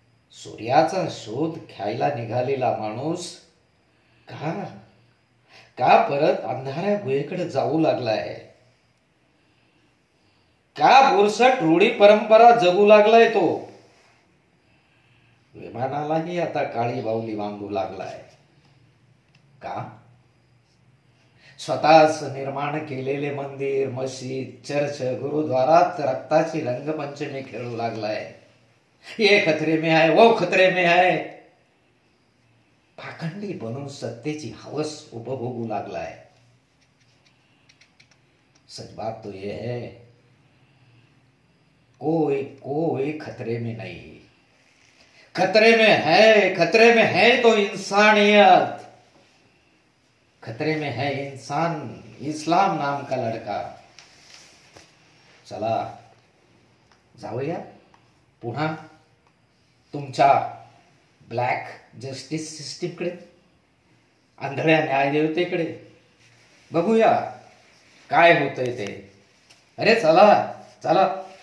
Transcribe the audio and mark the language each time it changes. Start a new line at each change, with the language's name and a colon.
Marathi: सूर्याचा शोध घ्यायला निघालेला माणूस का परत अंधाऱ्या गुहेकडे जाऊ लागलाय? का बुरसट रूढी परंपरा जगू लागलाय तो? विमानालाही आता काळी बाहुली बांधू लागलाय. का? स्वतःच निर्माण केलेले मंदिर, मस्जिद, चर्च, गुरुद्वारात रक्ताची रंगपंचमी खेळू लागलाय.
Hindi: ये खतरे में है, वो खतरे में है.
Marathi: पाखंडी बनून सत्तेची हवस उपभोगू लागलाय.
Hindi: सच बात तो ये है, कोई खतरे में नहीं. खतरे में है तो इंसानियत. खतरे में है इंसान, इस्लाम नाम का लड़का.
Marathi: चला जाऊया पुन्हा तुमच्या ब्लॅक जस्टिस सिस्टीमकडे, आंधळ्या न्यायदेवतेकडे. बघूया काय होतंय ते. अरे चला.